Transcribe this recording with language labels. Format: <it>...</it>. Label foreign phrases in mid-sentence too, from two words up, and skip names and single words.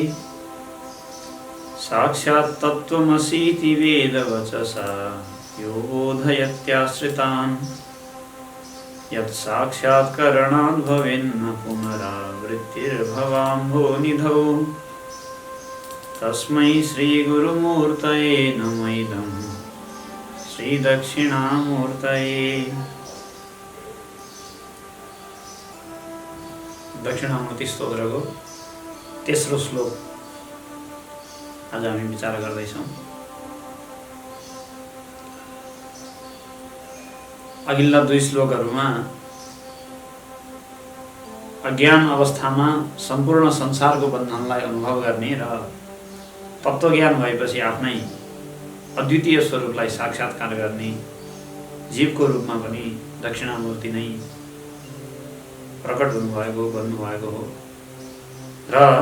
<sa>साक्षात् तत्त्वमसीति वेदवचसा यो बोधयत्याश्रितान् यत् साक्षात्करणाद् भवेन्न पुनरावृत्तिर्भवाम्भोनिधौ तस्मै श्रीगुरुमूर्तये नमः इदं श्रीदक्षिणामूर्तये।</sa> <ne>दक्षिणामूर्ति स्तोत्रको तेस्रो श्लोक आज हामी विचार गर्दैछौँ। अघिल्ला दुई श्लोकहरूमा अज्ञान अवस्थामा सम्पूर्ण संसारको बन्धनलाई अनुभव गर्ने र तत्त्वज्ञान भएपछि आफ्नै अद्वितीय स्वरूपलाई साक्षात्कार गर्ने जीवको रूपमा पनि दक्षिणामूर्ति नै प्रकट हुनुभएको बन्नुभएको हो र</ne>